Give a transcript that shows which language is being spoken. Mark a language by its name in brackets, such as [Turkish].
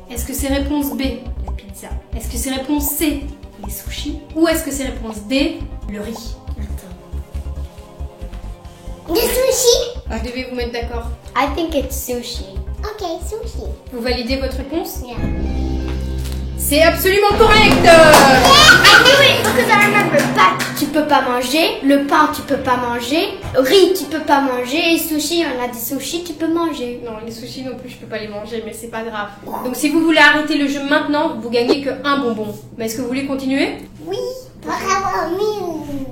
[French] Est-ce que c'est réponse B, la pizza? Est-ce que c'est réponse C, les sushis? Ou est-ce que c'est réponse D, le riz? Des sushis? Vous devez vous mettre d'accord. [English] I think it's sushi. Ok, sushi. [French] Vous validez votre réponse? [English] Yeah. [French] C'est absolument correct! [English] I knew it because I remember. [French] Pâtes, tu peux pas manger. Le pain, tu peux pas manger. Riz, tu peux pas manger. Et sushi, on a des sushis, tu peux manger. Non, les sushis non plus, je peux pas les manger, mais c'est pas grave. Donc si vous voulez arrêter le jeu maintenant, vous gagnez que un bonbon. Mais est-ce que vous voulez continuer? Oui. Bravo.